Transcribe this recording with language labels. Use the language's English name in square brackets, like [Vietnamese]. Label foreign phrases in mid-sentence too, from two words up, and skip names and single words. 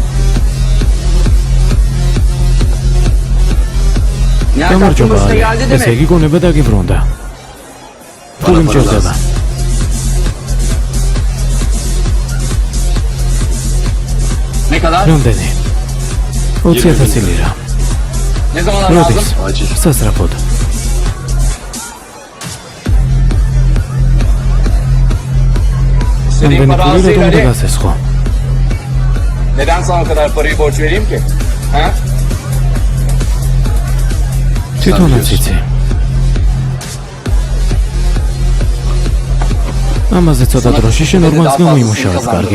[Georgian] გამარჯობა, ალი, ესე იგი გონება დაგიბრუნდა. ფული მჭირდება. რამდენი? 20,000 ლირა. [Turkish] Ne zaman [Georgian] როდის? [Turkish] lazım? [Georgian] სასწრაფოდ. [Turkish] İstediğin [Georgian] რამდენი [Turkish] para [Georgian] ფული [Turkish] az değil [Georgian] რომ Ali. გასესხო? [Turkish] Neden sana o kadar parayı borç vereyim ki? Ha? [Georgian] თვითონაც იცი. ამაზე ცოტა დროში შენ ორმანს გამოიმუშავებ, კარგი?